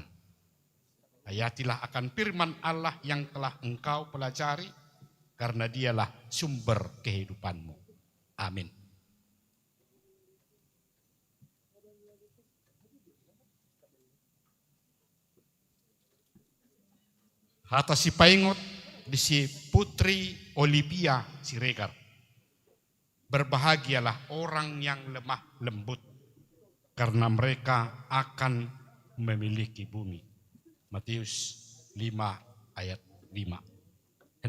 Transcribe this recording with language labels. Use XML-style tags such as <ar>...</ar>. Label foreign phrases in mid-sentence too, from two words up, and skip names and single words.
<id>Hayatilah akan firman Allah yang telah engkau pelajari, karena dialah sumber kehidupanmu.</id> <bbc>Amin. Atas si paingot di si Putri Olivia Siregar.</bbc> <id>Berbahagialah orang yang lemah lembut, karena mereka akan memiliki bumi. Matius 5 ayat 5.</id>